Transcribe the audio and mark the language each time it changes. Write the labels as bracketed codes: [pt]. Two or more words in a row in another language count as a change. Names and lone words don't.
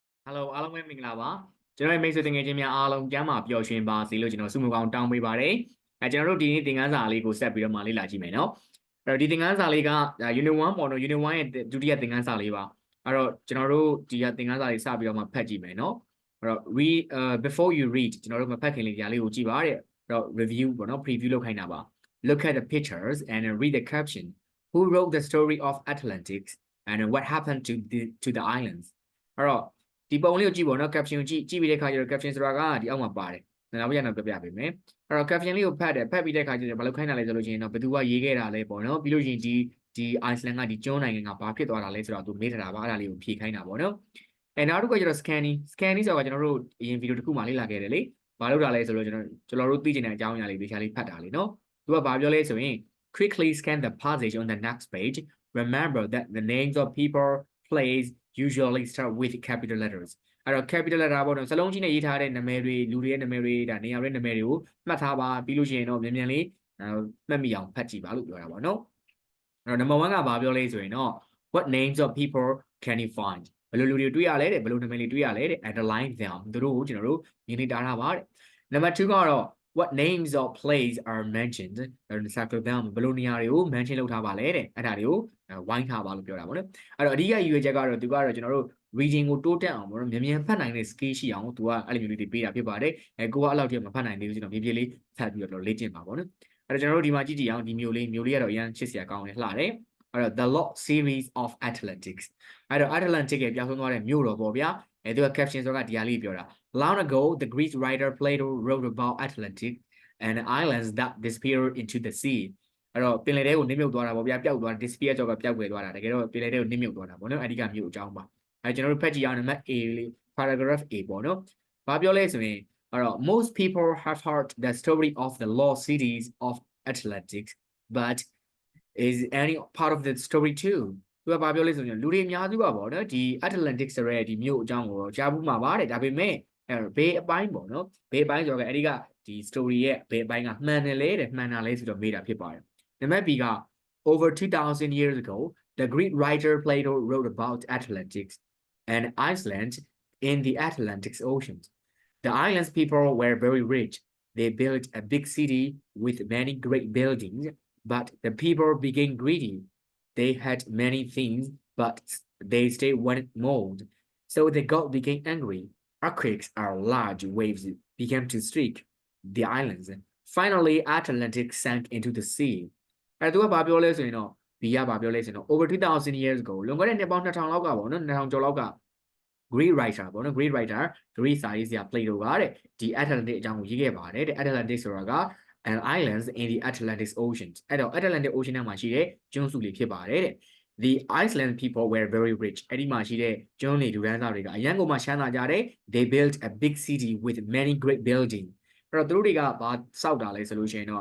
[my] Hello အားလုံးပဲမင်္ဂလာပါကျွန်တော်ရဲ့မိတ်ဆွေတငယ်ချင်းများအားလုံးကျမ်းမာပျော်ရွှင်ပါစေလို့ကျွန်တော်ဆုမကောင်းတောင်းပေးပါတယ်ကျွန်တော်တို့ဒီနေ့သင်ခန်းစာလေးကို ဆက်ပြီးတော့မှလေ့လာကြည့်မယ်နော်အဲ့တော့ဒီသင်ခန်းစာလေးက Unit 1ပေါ့နော် Unit 1ရဲ့ဒုတိယသင်ခန်းစာလေးပါအဲ့တော့ကျွန်တော်တို့ဒီကသင်ခန်းစာလေးစပြီးတော့မှဖတ်ကြည့်မယ်နော်အဲ့တော့ [en] before you read [my] ကျွန်တော်တို့မဖတ်ခင်လေးဒီလေးကိုကြည့်ပါတဲ့အဲ့တော့ review ပေါ့နော် preview လုပ်ခိုင်းတာပါ [en] look at the pictures and read the caption who wrote the story of Atlantis and what happened to the islands [my] အဲ့တော့ဒီပုံလေးကိုကြည့်ပေါ့နော် caption ကိုကြည့်ပြီးတဲ့ အခါကျတော့ caption ဆိုတာကဒီအောက်မှာပါတယ်နောက်ပြပြပေးမယ်အဲ့တော့ caption လေးကိုဖတ်ပြီးတဲ့အခါကျတော့ဘာလို့ခိုင်းတာလဲဆိုလို့ရှိရင်တော့ဘယ်သူကရေးခဲ့တာလဲပေါ့နော်ပြီးလို့ရှိရင်ဒီ Iceland ကဒီကျွန်းနိုင်ငံကဘာဖြစ်သွားတာလဲဆိုတော့သူမေးထားတာပါအဲ့ဒါလေးကိုဖြေခိုင်းတာပေါ့နော်နောက်တစ်ခုကကျတော့ scanning ဆိုတာကကျွန်တော်တို့အရင်ဗီဒီယိုတစ်ခုမှလေ့လာခဲ့တယ်လေဘာလို့တာလဲဆိုတော့ကျွန်တော်တို့သိချင်တဲ့အကြောင်းအရာလေးသေချာလေးဖတ်တာလေနော်သူကဘာပြောလဲဆိုရင် [en] quickly scan the passage on the next page remember that the names of people place usually start with capital letters [my] အဲ့တော့ [en] capital letter [my] ပေါ့နော်စလုံးကြီးနဲ့ရေးထားတဲ့နာမည်တွေလူတွေရဲ့နာမည်တွေဒါနေရာရဲ့နာမည်တွေကိုမှတ်ထားပါပြီးလို့ရှိရင်တော့မြန်မြန်လေးမှတ်မိအောင်ဖတ်ကြည့်ပါလို့ပြောတာပေါ့နော်အဲ့တော့ number 1ကဘာပြောလဲဆိုရင်တော့ [en] what names of people can you find [my] ဘယ်လိုလူတွေတွေ့ရလဲတဲ့ဘယ်လိုနာမည်တွေတွေ့ရလဲတဲ့ [en] underline them [my] သူတို့ကိုကျွန်တော်တို့မြင်နေတာပါတဲ့ number 2ကတော့ [en] what names of places are mentioned circle them [my] ဘယ်လိုနေရာတွေကို mention လုပ်ထားပါလဲတဲ့အဲ့ဒါတွေကိုဝိုင်းထားပါလို့ပြောတာပေါ့ နော်အဲ့တော့အဓိကရည်ရွယ်ချက်ကတော့သူကတော့ကျွန်တော်တို့ reading ကိုတိုးတက်အောင်ပေါ့နော်မြန်ဖတ်နိုင်တဲ့ skill ရှိအောင်သူကအဲ့လိုမျိုးလေးတွေပေးတာဖြစ်ပါတယ်ကိုကအဲ့လောက်ထိမဖတ်နိုင်သေးဘူးကျွန်တော်ပြေးလေးဖ တ်ပြီးတော့လေ့ကျင့်ပါပေါ့နော်အဲ့တော့ကျွန်တော်တို့ဒီမှာကြည့်အောင်ဒီမျိုးလေးကတော့အရင်ချစ်စရာကောင်းတယ်လှတယ်အဲ့တော့ [en] the Lost series of Atlantis [my] အဲ့ တော့ Atlantic ရဲ့ပြောင်းဆုံးသွားတဲ့မြို့တော်ပေါ့ဗျာသူက caption ဆိုတာဒီဟာလေးပြောတာ [en] long ago the Greek writer Plato wrote about Atlantic and islands that disappeared into the sea [my] အဲ့တော့ပင်လယ်ထဲကိုနစ်မြုပ်သွားတာပေါ့ဗျာပျောက်သွား disappear ကြောက်ကပျောက်ကွယ်သွားတာတကယ်တော့ပင်လယ်ထဲကိုနစ်မြုပ်သွားတာပေါ့နော်အဓိကမြို့အကြောင်းပါကျွန်တော်တို့ဖတ်ကြည့်အောင်နံပါတ် A လေး paragraph A ပေါ့နော်ဘာပြောလဲဆိုရင်အဲ့တော့ [en] most people have heard the story of the lost cities of Atlantic but is any part of the story too [my] သူကဘာပြောလဲဆိုရင်လူတွေအများစုပါပေါ့နော်ဒီ Atlantic ဆိုရဲဒီမြို့အကြောင်းကိုကြားဘူးမှာပါတဲ့ဒါပေမဲ့ဘေးအပိုင်းပေါ့နော်ဘေးအပိုင်းဆို တော့အဲ့ဒီကဒီ story ရဲ့ဘေးအပိုင်းကမှန်တယ်လေတဲ့မှန်တာလဲဆိုတော့မေးတာဖြစ်ပါတယ်နံပါတ် B က [en] over 2000 years ago the Greek writer Plato wrote about Atlantic and Iceland in the Atlantic Ocean the islands people were very rich they built a big city with many great buildings but the people became greedy they had many things but they still wanted more so the god became angry earthquakes or large waves began to strike the islands finally Atlantic sank into the sea [my] အဲ့တော့ဘာပြောလဲဆိုရင်တော့ B ကဘာပြောလဲဆိုရင်တော့ [en] over 2000 years ago [my] လွန်ခဲ့တဲ့နှစ်ပေါင်း2000လောက်ကပေါ့နော်2000ကျော်လောက်က [en] Greek writer [my] ပေါ့နော် [en] Greek writer [my] Greek စာရေးဆရာ Plato ကတဲ့ဒီ Atlantic အကြောင်းကိုရေးခဲ့ပါတယ်တဲ့ Atlantic ဆိုတာက [en] and islands in the Atlantic Ocean [my] အဲ့တော့ Atlantic Ocean ထဲမှာရှိတဲ့ကျွန်းစုလေးဖြစ်ပါတယ်တဲ့ [en] the Iceland people were very rich [my] အဲ့ဒီမှာရှိတဲ့ကျွန်းတွေလူဒန်းစားတွေကအရန်ကိုမှချမ်းသာကြတယ် [en] they built a big city with many great buildings [my] အဲ့တော့သူတို့တွေကဘာစောက်တာလဲဆိုလို့ရှိရင်တော့